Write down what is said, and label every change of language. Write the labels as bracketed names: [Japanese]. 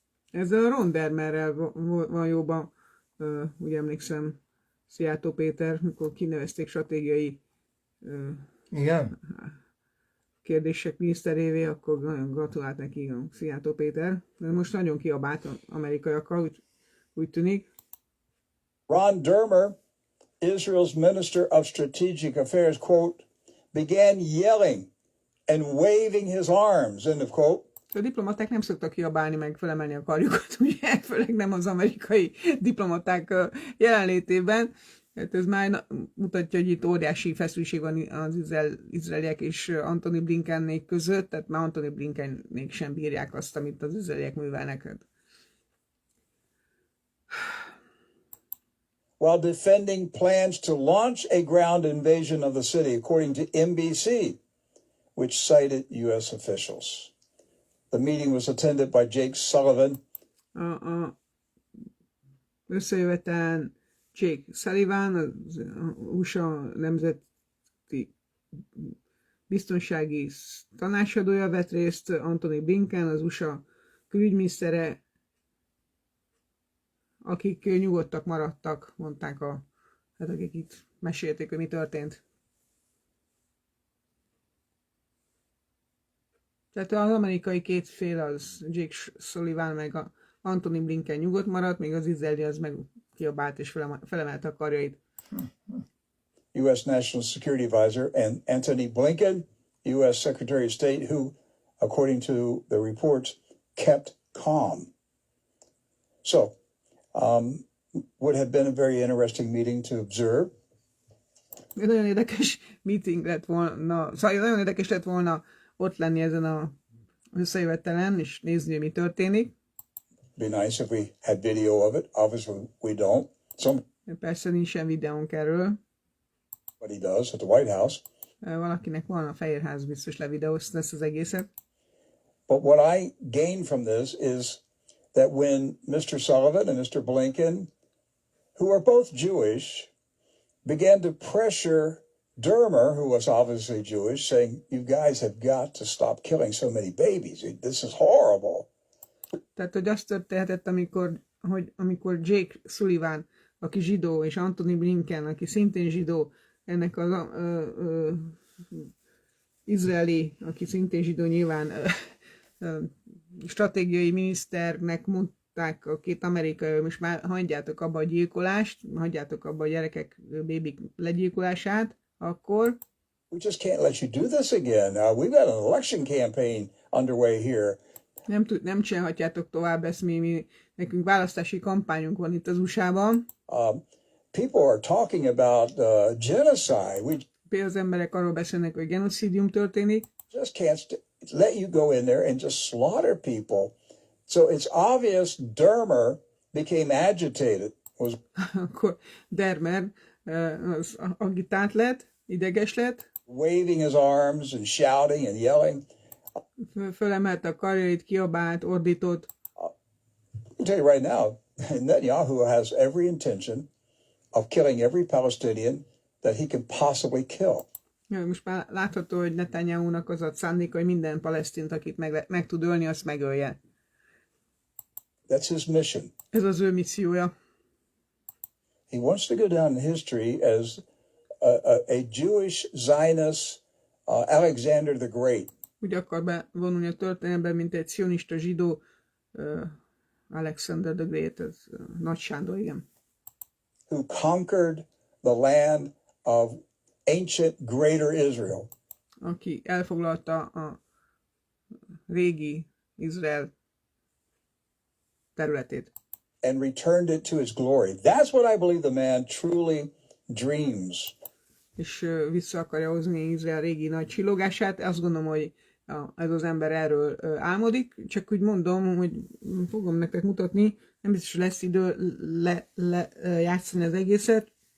[Hungarian] Ezzel a Ron Dermerrel van jóban, úgy emlékszem, Szijjártó Péter, mikor kinevezték stratégiai Igen. kérdések miniszterévé, akkor nagyon gratulált neki a Szijjártó Péter. De most nagyon kiabált amerikaiakkal, úgy tűnik. [English] Ron Dermer, Israel's Minister of Strategic Affairs, quote, began yelling and waving his arms, end of quote. [Hungarian] A diplomaták nem szoktak kiabálni, meg felemelni a karjukat, ugye, főleg nem az amerikai diplomaták jelenlétében. Hát ez már mutatja, hogy itt óriási feszültség van az izraeliek és Antony Blinkennék között, tehát már Antony Blinkennék sem bírják azt, amit az izraeliek művelnek. [English] While defending plans to launch a ground invasion of the city, according to NBC, which cited U.S. officials. The meeting was attended by Jake Sullivan. [Hungarian] A összejövetelen Jake Sullivan, az USA nemzeti biztonsági tanácsadója vett részt, Antony Blinken, az USA külügyminisztere, akik nyugodtak maradtak, mondták akik itt mesélték, hogy mi történt. Tehát az amerikai két fél, az Jake Sullivan meg a Antony Blinken nyugodt maradt, még az izraeli az meg kiabált és felemelte a karjait. [English] U.S. National Security Advisor and Antony Blinken, U.S. Secretary of State, who, according to the reports, kept calm. So, would have been a very interesting meeting to observe. [Hungarian] Nagyon érdekes meeting lett volna, szóval nagyon érdekes lett volna ott lenni ezen a összejövetelen, és nézni, hogy mi történik. [English] Be nice if we had video of it. Obviously, we don't. [Hungarian] Persze nincsen videónk erről. [English] Somebody does at the White House. [Hungarian] Valakinek van, a Fehérház biztos levideózta ezt az egészet. [English] But what I gain from this is that when Mr. Sullivan and Mr. Blinken, who are both Jewish, began to pressure Dermer, who was obviously Jewish, saying, you guys have got to stop killing so many babies. This is horrible. [Hungarian] Tehát, hogy azt történhetett, amikor Jake Sullivan, aki zsidó, és Antony Blinken, aki szintén zsidó, ennek az izraeli, aki szintén zsidó nyilván stratégiai miniszternek mondták a két amerikai, hogy most már hagyjátok abba a gyilkolást, hagyjátok abba a gyerekek, bébik legyilkolását, akkor [English] we just can't let you do this again. We've got an election campaign underway here. [Hungarian] Nem csinálhatjátok tovább ezt, nekünk választási kampányunk van itt az USA-ban. [English] People are talking about genocide. [Hungarian] Például az emberek arról beszélnek, hogy genocidium történik. [English] Just can't let you go in there and just slaughter people. So it's obvious Dermer became agitated. [Hungarian] Akkor Dermer az agitált lett, ideges lett. [English] Waving his arms and shouting and yelling. [Hungarian] Fölemelte a karjait, kiabált, ordított. [English] I'll tell you right now, Netanyahu has every intention of killing every Palestinian that he can possibly kill. [Hungarian] Ja, most már látható, hogy Netanyahu-nak az a szándéka, hogy minden palesztint, akit meg tud ölni, azt megölje. [English] That's his mission. [Hungarian] Ez az ő missziója. [English] He wants to go down in history as a Jewish Zionist Alexander the Great. [Hungarian] Úgy akar bevonulni a történelemben, mint egy cionista zsidó Alexander the Great, ez Nagy Sándor, igen. [English] Who conquered the land of ancient Greater Israel. [Hungarian] Aki elfoglalta a régi Izrael területét. [English] And returned it to his glory. That's what I believe the man truly dreams. [Hungarian] És vissza akarja hozni Izrael régi nagy csillogását. Azt gondolom, hogy ez az ember erről álmodik. Csak úgy mondom, hogy fogom nektek mutatni, nem biztos, hogy lesz idő játszani az egészet.